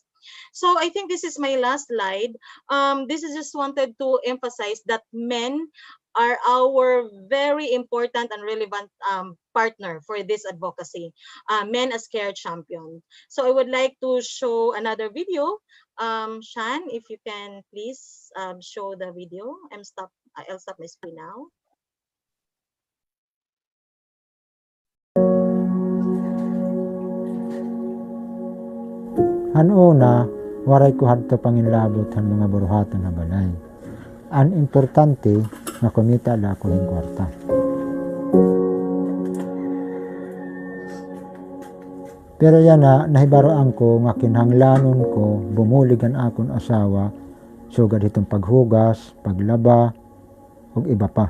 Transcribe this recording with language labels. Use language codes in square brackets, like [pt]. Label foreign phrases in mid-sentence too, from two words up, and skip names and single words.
[en] So I think this is my last slide. This is just wanted to emphasize that men are our very important and relevant partner for this advocacy, men as care champion. So I would like to show another video. Shan, if you can please show the video. I'll stop my screen now. [war] Una, waray ko hadto panginlabot han mga buruhaton na balay. Ang importante na kumita la ko ng kwarta. Pero yan na, nahibaroan ko nga kinhanglanon ko, bumuligan akon asawa, sugad itong paghugas, paglaba, ug iba pa.